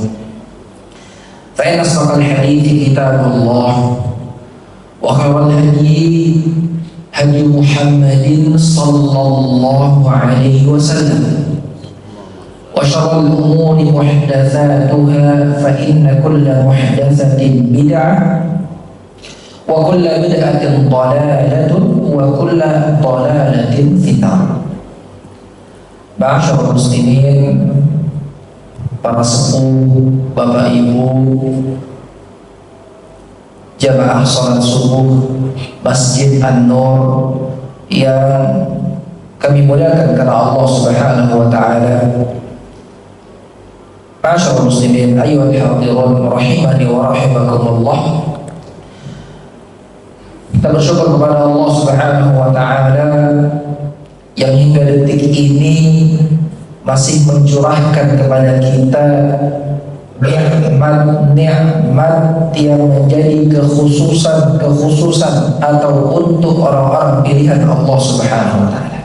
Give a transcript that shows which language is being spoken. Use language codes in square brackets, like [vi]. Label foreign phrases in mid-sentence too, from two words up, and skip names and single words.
[ar] فإن أصدق الحديث كتاب الله وخير الهدي هدي محمد صلى الله عليه وسلم وشر الأمور محدثاتها فإن كل محدثة بدعة وكل بدعة ضلالة وكل ضلالة في النار. معاشر المسلمين, [id] para sepuh, bapak ibu, jamaah salat subuh Masjid An-Nur yang kami muliakan karena Allah [ar] سبحانه وتعالى. معاشر المسلمين أيها الحاضرون رحمني ورحمكم الله. [id] Kita bersyukur kepada Allah [ar] سبحانه وتعالى [id] yang hingga detik ini masih mencurahkan kepada kita nikmat yang menjadi kekhususan atau untuk orang-orang pilihan Allah [ar] سبحانه وتعالى.